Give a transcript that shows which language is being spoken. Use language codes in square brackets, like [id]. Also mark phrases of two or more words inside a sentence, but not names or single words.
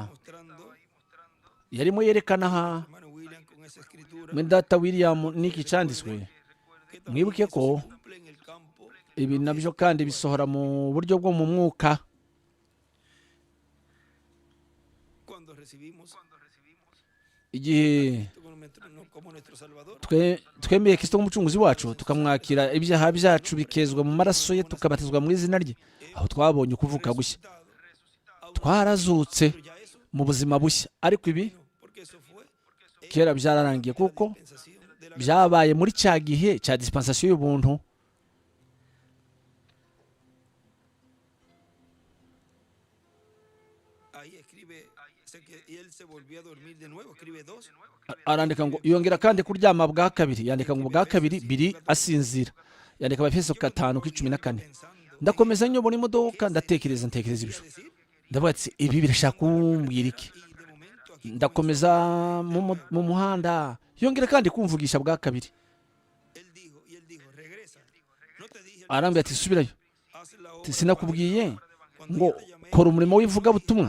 [es] ahí mostrando [rw] yarimo yerekana aha [es] hermano William con esa escritura [rw] mwene data william n'iki cyanditswe [es] que también [rw] mwibuke [es] eso [rw] ko [es] se cumple en el campo [rw] ibi nabyo kandi bisohora mu buryo bwo mu mwuka [es] cuando recibimos [rw] igihe [es] como nuestro Salvador. [rw] twemeye kristo nk'umucunguzi wacu tukamwakira ibyaha byacu bikezwa mu maraso ye tukabatizwa mu izina rye aho twabonye ukuvuka gushya twarazutse [es] Ya eso, [rw] mu buzima bushya ariko ibi [es] porque eso fue [rw] kera byararangiye kuko [es] dispensación de la [rw] byabaye muri cya gihe cya dispensation y'ubuntu [es] ahí y él se volvió a dormir de nuevo, escribe 2. [rw] arandika ngo yongera kandi kuryama bwa kabiri, yandika ngo bwa kabiri biri asinzira, yandika Abefeso 5:14. Ndakomeza nyobora imodoka ntekereza ibyo, ndavuga ati ibi birashaka kumbwira iki? Ndakomeza mu muhanda, yongera kandi kumvugisha bwa kabiri, arambwira ati subirayo, sinakubwiye ngo kora umurimo w'ivugabutumwa?